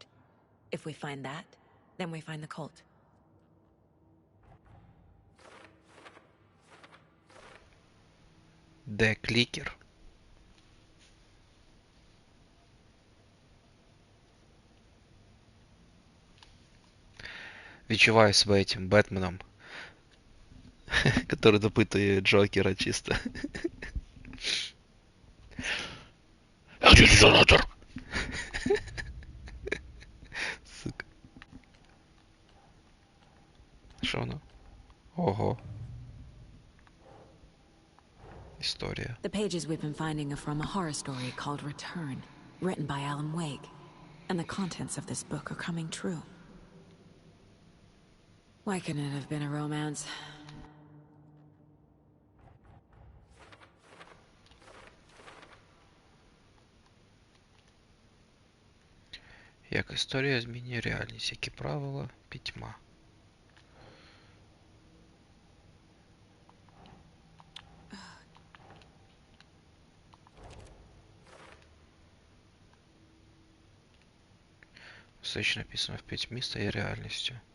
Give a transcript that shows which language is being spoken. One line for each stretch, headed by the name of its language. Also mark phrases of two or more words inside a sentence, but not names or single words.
English: If we find that, then we find the cult.
Ukrainian: Де клікер? Відчуваю себе
Russian: этим Бетменом, который
Ukrainian: допитує Джокера чисто.
Russian: Где детонатор?
Ukrainian: Сука. Що воно? Ого. Історія.
English: The pages we've been finding are from a horror story called Return, written by Alan Wake. And the contents of this book are coming true. Why couldn't it have been a romance?
Ukrainian: Як історія змінює реальність, які правила, пітьма. Все, що написано в пітьмі, стає реальністю.